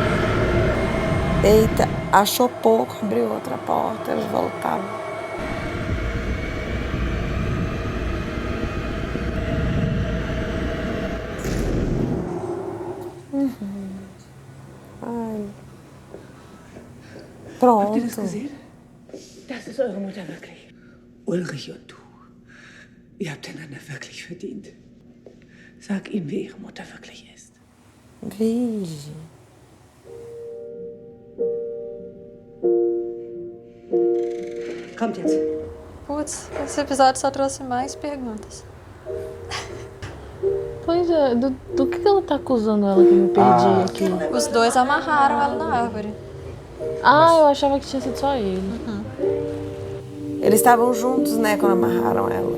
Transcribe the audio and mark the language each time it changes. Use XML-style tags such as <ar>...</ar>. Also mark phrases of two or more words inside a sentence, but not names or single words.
<pt>Eita, achou pouco, abriu outra porta, eles voltavam. Ai. Pronto.</pt> <de>Habt ihr das gesehen? Das ist eure Mutter wirklich. Ulrich und du. Ihr habt einander wirklich verdient. Sag ihm, wie ihre Mutter wirklich ist.</de> <pt>Vixe.</pt> <de>Kommt jetzt.</de> <pt>Putz, esse episódio só trouxe mais perguntas. Pois é, do que ela tá acusando ela que eu me perdi aqui? Os dois amarraram ela na árvore. Ah, eu achava que tinha sido só ele. Eles estavam juntos, né, quando amarraram ela.</pt>